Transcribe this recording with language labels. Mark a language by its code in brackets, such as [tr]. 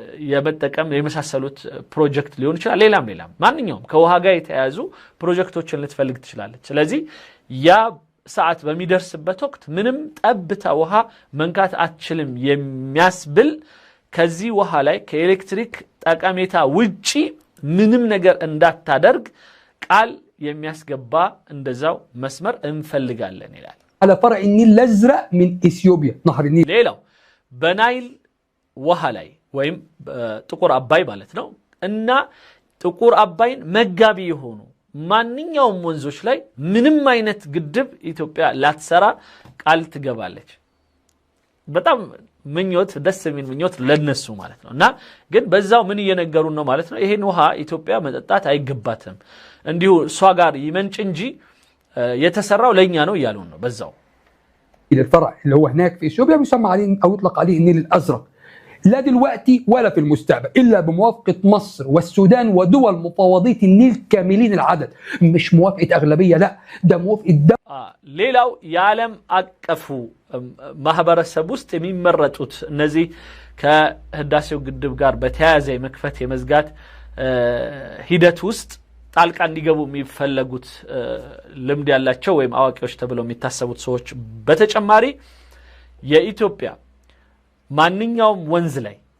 [am] የመጠቀም የመሳሰሉት ፕሮጀክት ሊሆን ይችላል ሌላም ማንኛውም ከውሃ ጋር የተያያዙ ፕሮጀክቶችን ልትፈልግ ትችላለች ስለዚህ ያ ሰዓት በሚደርስበት ወቅት ምንም ጠብታ ውሃ መንካት አትችልም የሚያስብል ከዚህ ውሃ ላይ ከኤሌክትሪክ ጠቀሜታ ውጪ ምንም ነገር እንዳታደርግ ቃል የሚያስገባ እንደዛው መስመር እንፈልጋለን ይላል [ar] على فرع النيل الازرق من اثيوبيا نهر النيل [am] ሌላው በናይል ውሃ ላይ ወይም ጥቁር አባይ ማለት ነው እና ጥቁር አባይን መጋቢ የሆኑ ማንኛውም ወንዞች ላይ ምንም አይነት ግድብ ኢትዮጵያ ላትሰራ ቃል ትገባለች በጣም ምኞት ደስ የሚል ምኞት ለነሱ ማለት ነውና ግን በዛው ምን እየነገሩን ነው ማለት ነው ይሄን ውሃ ኢትዮጵያ መጠጣት አይገባትም እንዲሁ እሷ ጋር ይመንጭ እንጂ የተሰራው ለኛ ነው እያሉን ነው በዛው [ar] الفرع اللي هو هناك في اثيوبيا بيسمى عليه او يطلق عليه النيل الازرق لا دلوقتي ولا في المستقبل الا بموافقه مصر والسودان ودول مفوضيه النيل كاملين العدد مش موافقه اغلبيه لا ده موافقه [am] ሌላው የዓለም አቀፉ ማህበረሰብ ውስጥ የሚመረጡት እነዚህ ከህዳሴው ግድብ ጋር በተያያዘ የመክፈት የመዝጋት ሂደት ውስጥ ጣልቃ እንዲገቡ የሚፈለጉት ልምድ ያላቸው ወይም አዋቂዎች ተብለው የሚታሰቡት ሰዎች በተጨማሪ የኢትዮጵያ ማንኛውም ወንዝ ላይ